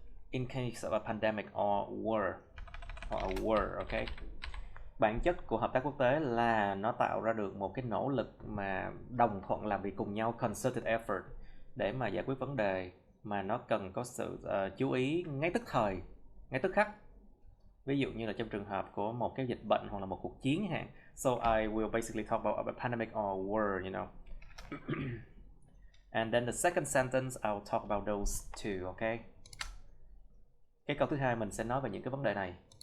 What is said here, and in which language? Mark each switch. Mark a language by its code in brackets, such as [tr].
[en] In case of a pandemic or a war, okay? [vi] Bản chất của hợp tác quốc tế là nó tạo ra được một cái nỗ lực mà đồng thuận làm việc cùng nhau, concerted effort, để mà giải quyết vấn đề mà nó cần có sự chú ý ngay tức khắc. Ví dụ như là trong trường hợp của một cái dịch bệnh hoặc là một cuộc chiến hạn. [en] So I will basically talk about a pandemic or war, you know. And then the second sentence I'll talk about those two, okay? [vi] Cái câu thứ hai mình sẽ nói về những cái vấn đề này.